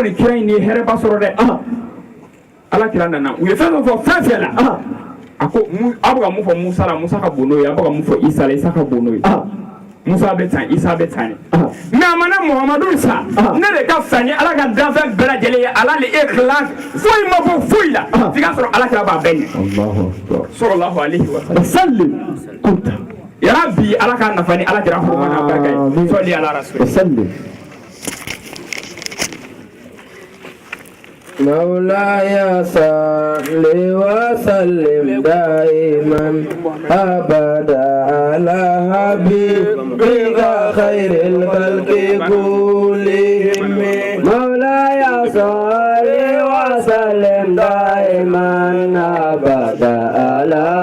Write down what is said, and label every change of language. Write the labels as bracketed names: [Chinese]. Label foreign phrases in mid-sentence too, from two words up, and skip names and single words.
[Bambara] nin kira in ye hɛrɛba sɔrɔ dɛ ala kira nana u ye fɛn dɔ fɔ fɛn fɛn la a ko aw bɛ ka mun fɔ musa la musa ka bon n'o ye aw bɛ ka mun fɔ isa la isa ka bon n'o ye musa bɛ tan isa bɛ tan mais a mana muhamadu sa ne de ka fisa ni ala ka danfɛn bɛɛ lajɛlen ye ala le ikhlas foyi ma bɔ foyi la f'i ka sɔrɔ ala kira b'a bɛɛ ɲɛ [Arabic] صلى الله عليه وسلم يا ربي [Bambara] ala ka nafa ni ala kira huruma n'a barika ye sɔli ala rasul sallam [Arabic] مولاي صل وسلم دائما أبدا على حبيبك خير الخلق كلهم مولاي صل وسلم دائما أبدا على